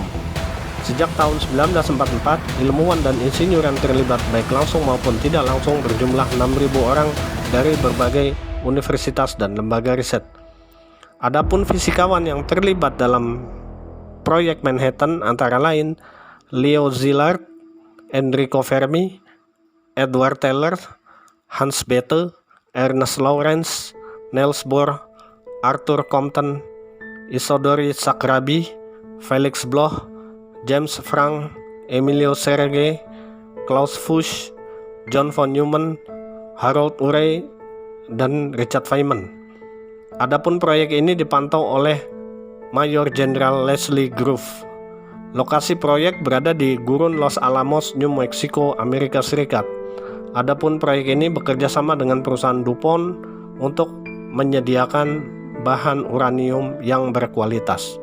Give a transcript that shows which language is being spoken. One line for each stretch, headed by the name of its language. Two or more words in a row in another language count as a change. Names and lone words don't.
Indonesian: Sejak tahun 1944, ilmuwan dan insinyur yang terlibat baik langsung maupun tidak langsung berjumlah 6.000 orang dari berbagai universitas dan lembaga riset. Adapun fisikawan yang terlibat dalam proyek Manhattan antara lain Leo Szilard, Enrico Fermi, Edward Teller, Hans Bethe, Ernest Lawrence, Niels Bohr, Arthur Compton, Isidore Sakrabi, Felix Bloch, James Franck, Emilio Sergey, Klaus Fuchs, John von Neumann, Harold Urey, dan Richard Feynman. Adapun proyek ini dipantau oleh Mayor Jenderal Leslie Groves. Lokasi proyek berada di gurun Los Alamos, New Mexico, Amerika Serikat. Adapun proyek ini bekerja sama dengan perusahaan DuPont untuk menyediakan bahan uranium yang berkualitas.